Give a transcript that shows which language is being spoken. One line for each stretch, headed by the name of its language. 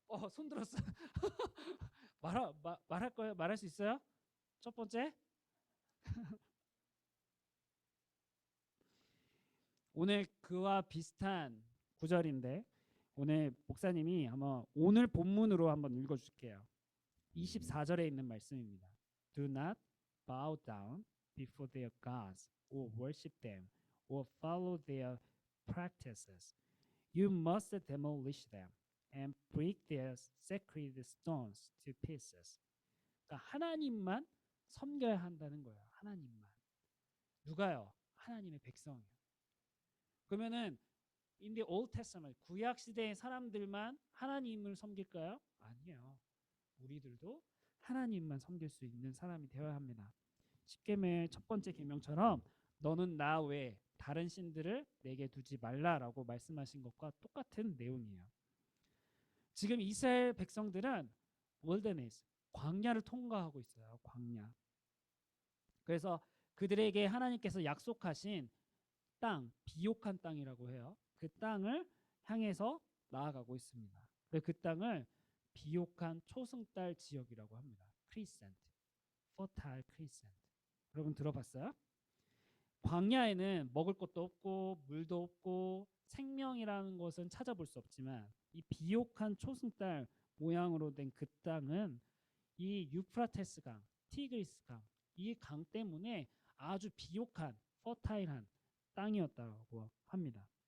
Korean: 손 들었어. 말할 거예요? 말할 수 있어요? 첫 번째? 오늘 그와 비슷한 구절인데 오늘 목사님이 한번 오늘 본문으로 한번 읽어줄게요. 24절에 있는 말씀입니다.
English: Do not bow down before their gods or worship them or follow their practices. You must demolish them and break their sacred stones to pieces.
Korean: 그러니까 하나님만 섬겨야 한다는 거예요. 하나님만. 누가요? 하나님의 백성이요. 그러면은
English: in the Old Testament
Korean: 구약 시대의 사람들만 하나님을 섬길까요? 아니에요. 우리들도 하나님만 섬길 수 있는 사람이 되어야 합니다. 십계명의 첫 번째 계명처럼 너는 나 외에 다른 신들을 내게 두지 말라라고 말씀하신 것과 똑같은 내용이에요. 지금 이스라엘 백성들은 월드네스, 광야를 통과하고 있어요. 광야. 그래서 그들에게 하나님께서 약속하신 땅, 비옥한 땅이라고 해요. 그 땅을 향해서 나아가고 있습니다. 그 땅을 비옥한 초승달 지역이라고 합니다. 크리센트,
English: fertile crescent.
Korean: 여러분 들어봤어요? 광야에는 먹을 것도 없고 물도 없고 생명이라는 것은 찾아볼 수 없지만 이 비옥한 초승달 모양으로 된 그 땅은 이 유프라테스 강, 티그리스 강, 이 강 때문에 아주 비옥한 fertile한 땅이었다고 합니다.